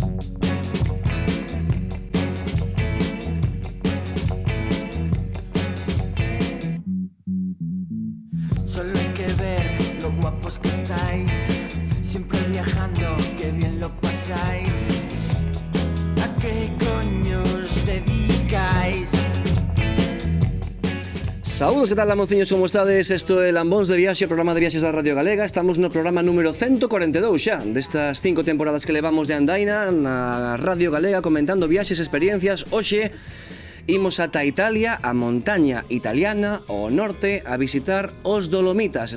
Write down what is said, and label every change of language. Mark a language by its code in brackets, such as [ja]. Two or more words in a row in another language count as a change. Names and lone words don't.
[es] Solo hay que ver lo guapos que estáis, siempre viajando, que bien lo pasáis. ¿A qué coño os dedicáis? [gl] Saúdos, que tal, lamociños, como estades? Isto é Lambóns de Viaxe, o programa de viaxes da Radio Galega. Estamos no programa número 142 xa destas 5 temporadas que levamos de andaina na Radio Galega, comentando viaxes, experiencias. Hoxe imos ata Italia, a montaña italiana, ao norte, a visitar os Dolomitas.